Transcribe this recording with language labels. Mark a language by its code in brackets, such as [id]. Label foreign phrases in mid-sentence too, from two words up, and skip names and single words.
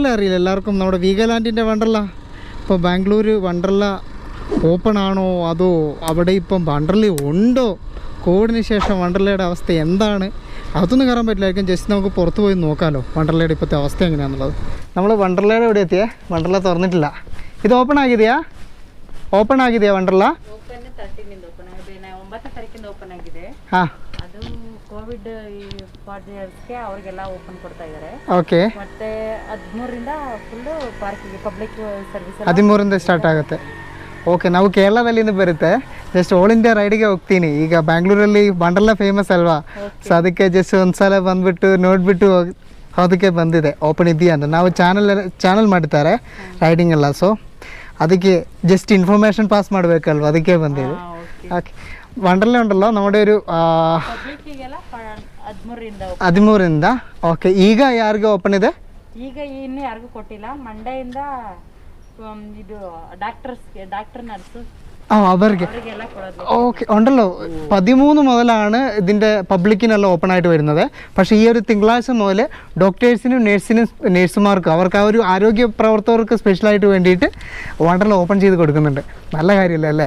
[ml] അറിയില്ല എല്ലാവർക്കും, നമ്മുടെ വീഗാലാൻഡിൻ്റെ വണ്ടർല. ഇപ്പോൾ ബാംഗ്ലൂർ വണ്ടർല ഓപ്പൺ ആണോ അതോ അവിടെ ഇപ്പം വണ്ടർല ഉണ്ടോ, കോവിഡിന് ശേഷം വണ്ടർലയുടെ അവസ്ഥ എന്താണ്, അതൊന്നും കയറാൻ പറ്റില്ലായിരിക്കും. ജസ്റ്റ് നമുക്ക് പുറത്ത് പോയി നോക്കാമല്ലോ വണ്ടർലയുടെ ഇപ്പോഴത്തെ അവസ്ഥ എങ്ങനെയാണെന്നുള്ളത്. നമ്മൾ വണ്ടർലയുടെ ഇവിടെ എത്തിയേ, വണ്ടർല തുറന്നിട്ടില്ല. ഇത് ഓപ്പൺ ആക്കിയതാ വണ്ടർല? [kn] ಓಕೆ, ಮತ್ತೆ 13ರಿಂದ ಸ್ಟಾರ್ಟ್ ಆಗುತ್ತೆ. ಓಕೆ, ನಾವು ಕೇರಳದಲ್ಲಿಂದ ಬರುತ್ತೆ. [en] just all India [kn] ರೈಡಿಗೆ ಹೋಗ್ತೀನಿ. ಈಗ ಬ್ಯಾಂಗ್ಳೂರಲ್ಲಿ ವಂಡರ್ಲಾ ಫೇಮಸ್ ಅಲ್ವಾ, ಸೊ ಅದಕ್ಕೆ ಜಸ್ಟ್ ಒಂದ್ಸಲ ಬಂದ್ಬಿಟ್ಟು ನೋಡ್ಬಿಟ್ಟು ಅದಕ್ಕೆ ಬಂದಿದೆ ಓಪನ್ ಇದೆಯಾ ಅಂತ. ನಾವು ಚಾನಲ್ ಮಾಡ್ತಾರೆ ರೈಡಿಂಗ್ ಎಲ್ಲ, ಸೊ ಅದಕ್ಕೆ [en] just information pass [kn] ಮಾಡಬೇಕಲ್ವ, ಅದಕ್ಕೆ ಬಂದಿದೆ. [ml] ಓಕೆ, ವಂಡರ್ಲ ಉಂಟല്ലോ നമ്മുടെ ഒരു 13ರಿಂದ. [kn] ಓಕೆ, ಈಗ ಯಾರಿಗೆ ಓಪನ್ ಇದೆ? ಈಗ ಇನ್ನು ಯಾರಿಗೂ ಕೊಟ್ಟಿಲ್ಲ. ಮಂಡೆಯಿಂದ ಇದು [en] doctor nurse [ml] അവർക്ക് ഓക്കെ ഉണ്ടല്ലോ. 13 മുതലാണ് ഇതിൻ്റെ പബ്ലിക്കിനെല്ലാം ഓപ്പൺ ആയിട്ട് വരുന്നത്. പക്ഷേ ഈ ഒരു തിങ്കളാഴ്ച മുതൽ ഡോക്ടേഴ്സിനും നേഴ്സുമാർക്കും അവർക്ക് ആ ഒരു ആരോഗ്യ പ്രവർത്തകർക്ക് സ്പെഷ്യലായിട്ട് വേണ്ടിയിട്ട് വണ്ടർല ഓപ്പൺ ചെയ്ത് കൊടുക്കുന്നുണ്ട്. നല്ല കാര്യമല്ലേ അല്ലേ?